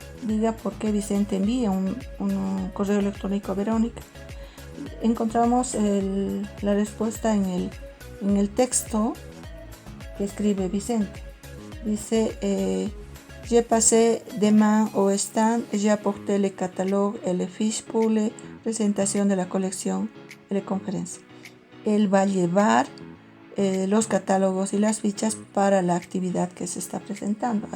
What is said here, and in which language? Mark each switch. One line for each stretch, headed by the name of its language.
Spanish: Diga por qué Vicente envía un correo electrónico a Verónica. Encontramos la respuesta en el texto que escribe Vicente. Dice
French: j'ai passé demain au stand, j'ai apporté le catalogue et les fiches pour la
Spanish: presentación de la colección y la conferencia. Él va a llevar los catálogos y las fichas para la actividad que se está presentando.